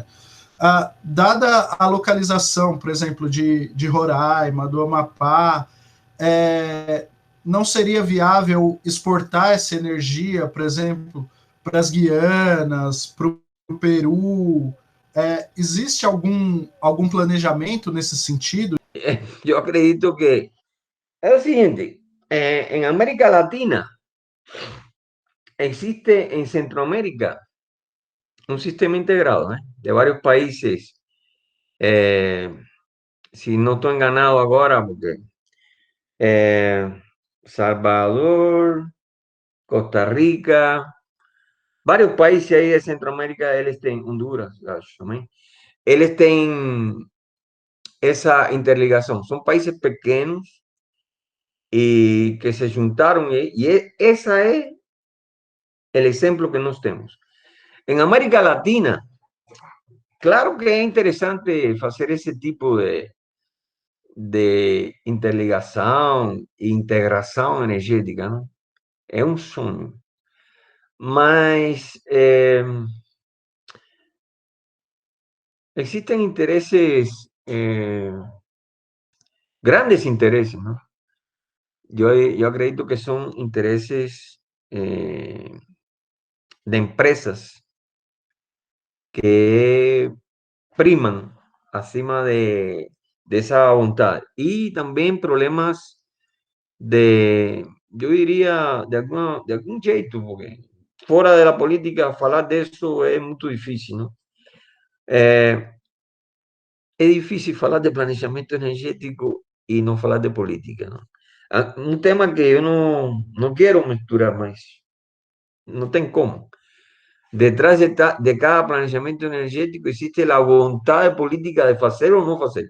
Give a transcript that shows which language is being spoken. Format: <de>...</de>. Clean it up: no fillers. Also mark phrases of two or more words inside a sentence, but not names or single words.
<pt>Dada a localização, por exemplo, de Roraima, do Amapá, não seria viável exportar essa energia, por exemplo, para as Guianas, para o Peru? Existe algum planejamento nesse sentido? Eu acredito que é o seguinte,</pt> <es>em América Latina existe en Centroamérica un sistema integrado de varios países. Si no estoy enganado ahora, porque Salvador, Costa Rica, varios países ahí de Centroamérica, él está en Honduras, él está en esa interligación. Son países pequeños y que se juntaron esa es el ejemplo que nos tenemos. En América Latina, claro que es interesante hacer ese tipo de</es> <pt>interligação e integração energética, não? É um sonho.</pt> <es>Mas existen intereses, grandes intereses, ¿no? Yo acredito que son intereses de empresas que priman acima de esa voluntad. Y también problemas yo diría, de algún jeito, porque fora de la política falar de eso es muy difícil, ¿no? Es difícil falar de planejamiento energético y no falar de política, ¿no? Un tema que yo no quiero misturar más, no tengo cómo. Detrás de cada planejamiento energético existe la voluntad política de hacer o no hacer.</es>